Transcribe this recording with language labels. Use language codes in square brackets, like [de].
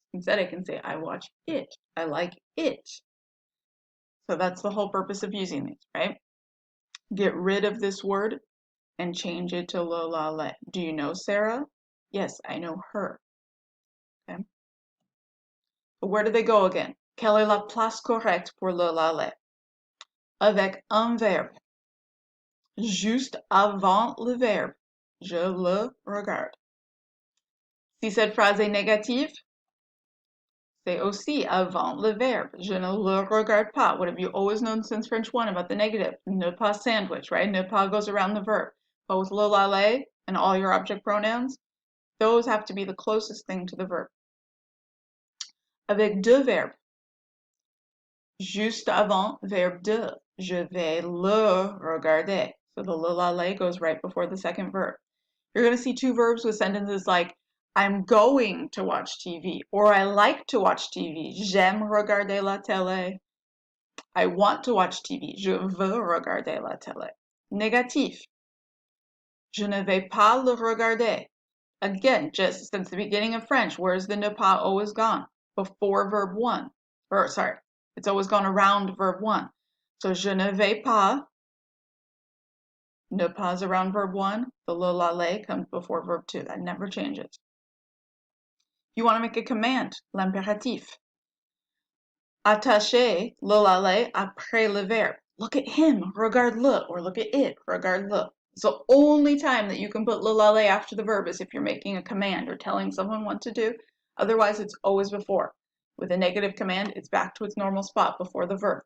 [en] Instead, I can say, I watch it. I like it. So that's the whole purpose of using these, right? Get rid of this word and change it to le, la, le. Do you know Sarah? Yes, I know her. Okay. But where do they go again? [fr] Quelle est la place correcte pour le, la, le? Avec un verbe. Juste avant le verbe. Je le regarde. Si cette phrase est négative, c'est aussi avant le verbe. Je ne le regarde pas. [en] What have you always known since French 1 about the negative? Ne pas sandwich, right? Ne pas goes around the verb. But with le, la, le and all your object pronouns, those have to be the closest thing to the verb. [fr] Avec deux verbes. Juste avant verbe de. Je vais le regarder. [en] So the le, la, le goes right before the second verb. You're going to see two verbs with sentences like I'm going to watch TV or I like to watch TV. [fr] J'aime regarder la télé. [en] I want to watch TV. [fr] Je veux regarder la télé. Négatif. Je ne vais pas le regarder. [en] Again, just since the beginning of French, where's the ne pas always gone? Before verb 1. Or, sorry, it's always gone around verb 1. [fr] So, je ne vais pas. Ne pas [en] around verb 1. The le, la, le comes before verb 2. That never changes. You want to make a command, l'impératif. [fr] Attacher le, la, le après le verbe. [en] Look at him, [fr] regarde-le, [en] or look at it, regarde-le. It's the only time that you can put le, la, le after the verb is if you're making a command or telling someone what to do. Otherwise, it's always before. With a negative command, it's back to its normal spot before the verb.